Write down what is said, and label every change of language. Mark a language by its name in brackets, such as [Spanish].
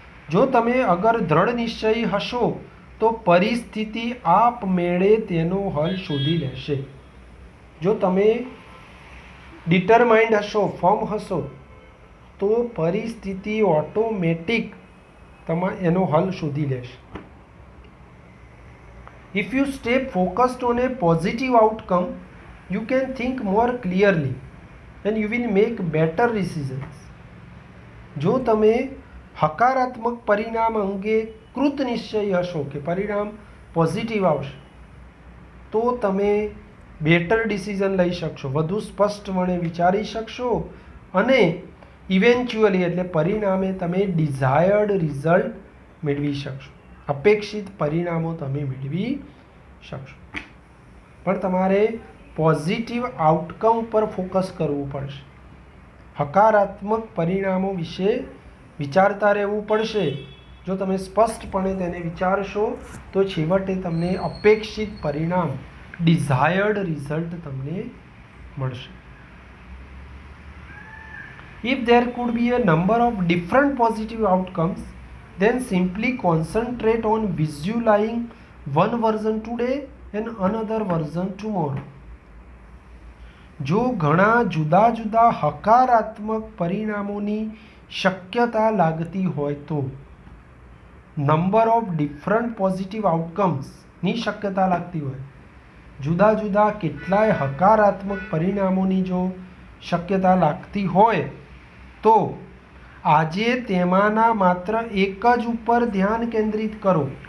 [Gujarati] જો તમે અગર દ્રઢ નિશ્ચયી હશો તો પરિસ્થિતિ આપમેળે તેનો હલ શોધી લેશે. જો તમે ડિટરમાઇન્ડ હશો, ફર્મ હશો, તો પરિસ્થિતિ ઓટોમેટિક એનો હલ શોધી લેશે. [English] If you stay focused on a positive outcome, you can think more clearly and you will make better decisions. [Gujarati] જો તમે હકારાત્મક પરિણામ અંગે કૃત નિશ્ચય હશો કે પરિણામ પોઝિટિવ આવશે, તો તમે બેટર ડિસિઝન લઈ શકશો, વધુ સ્પષ્ટપણે વિચારી શકશો અને ઇવેન્ચ્યુઅલી એટલે પરિણામે તમે ડિઝાયર્ડ રિઝલ્ટ મેળવી શકશો. અપેક્ષિત પરિણામો તમે મેળવી શકશો. પણ તમારે પોઝિટિવ આઉટકમ પર ફોકસ કરવું પડશે. હકારાત્મક પરિણામો વિશે વિચારતા રહેવું પડશે. જો તમે સ્પષ્ટપણે તેને વિચારશો તો છેવટે તમને અપેક્ષિત પરિણામ, ડિઝાયર્ડ રિઝલ્ટ તમને મળશે. [English] If there could be a number of different positive outcomes, then simply concentrate on visualizing one version today and another version tomorrow. [Gujarati] જો ઘણા જુદા જુદા હકારાત્મક પરિણામોની શક્યતા લાગતી હોય તો [English] number of different positive આઉટકમ્સની [Gujarati] શક્યતા લાગતી હોય, જુદા જુદા કેટલાય હકારાત્મક પરિણામોની જો શક્યતા લાગતી હોય તો આજે તેમાંના માત્ર એક જ ઉપર ધ્યાન કેન્દ્રિત કરો.